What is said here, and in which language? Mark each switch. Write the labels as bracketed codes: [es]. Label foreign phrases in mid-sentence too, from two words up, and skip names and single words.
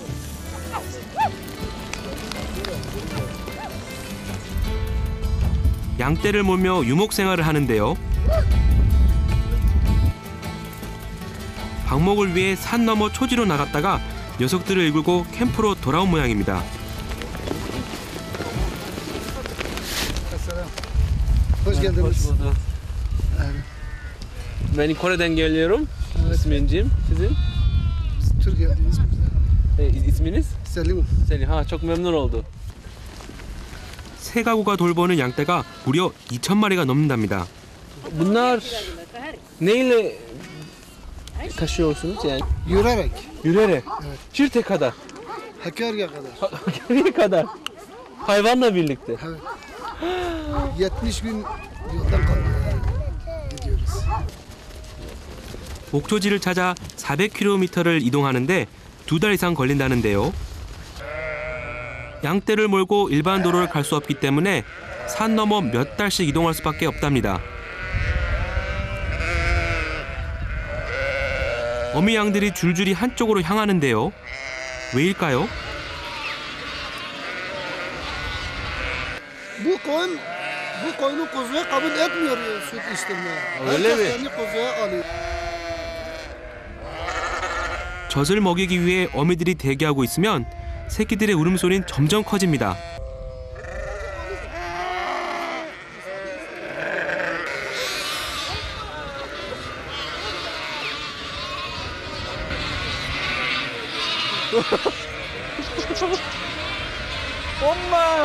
[ko] 양떼를 몰며 유목 생활을 하는데요. 방목을 위해 산 너머 초지로 나갔다가 녀석들을 이끌고 캠프로 돌아온 모양입니다. [tr] Hoş geldiniz. Ben Kore'den geliyorum. İsmim sizin? Türkiye'deyiz burada. İsminiz? Selim. Selim. çok memnun oldu. [ko] 세 가구가 돌보는 양떼가 무려 2,000마리가 넘는답니다. [tr] Bunlar neyle taşıyorsunuz yani? Yürüyerek. Yürüyerek. Evet. Çirte kadar. Hakkari'ye kadar. Hakkari'ye kadar. Hayvanla birlikte. Evet. 70 gün yoldan gidiyoruz. [ko] 목초지를 찾아 400km를 이동하는데 2달 이상 걸린다는데요. 양떼를 몰고 일반 도로를 갈 수 없기 때문에 산 너머 몇 달씩 이동할 수밖에 없답니다. 어미 양들이 줄줄이 한쪽으로 향하는데요. 왜일까요? [tr] Bu koyunu kuzuya kabul etmiyor süt içtirmeye. Öyle mi? Kendi kuzuya alıyor. [ko] 젖을 먹이기 위해 어미들이 대기하고 있으면 새끼들의 울음소리는 점점 커집니다. 엄마!